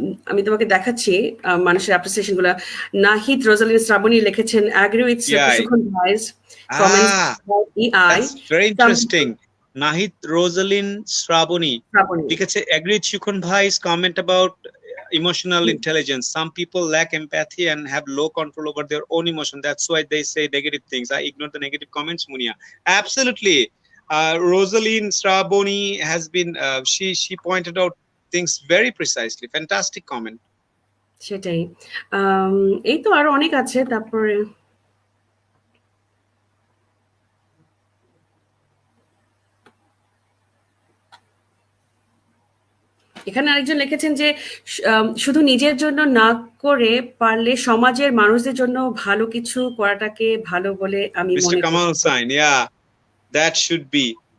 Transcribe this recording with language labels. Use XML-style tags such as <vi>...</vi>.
<bn>আমি তোমাকে দেখাচ্ছি মানুষের অ্যাপ্রিসিয়েশন গুলা। নাহিদ রোজালিন শ্রাবণী লিখেছেন</bn> <en>Agree with Sukhan ভাইস comments EI। Very interesting. Nahid Rosaline Srabani লিখেছে agree with Sukhan ভাইস comment about emotional intelligence. Some people lack empathy and have low control over their own emotion. That's why they say negative things. I ignore the negative comments, Munia. Absolutely. Rosaline Straboni has been, she pointed out things very precisely. Fantastic comment.</en> <bn>সেটাই। এই তো আরো অনেক আছে। তারপরে এখানে আরেকজন লিখেছেন যে শুধু নিজের জন্য না করে পারলে সমাজের মানুষদের জন্য ভালো কিছু করাটাকে ভালো বলে আমি মনে করি।</bn> <en>Mr. Kamal Sain, yeah, that should be.</en>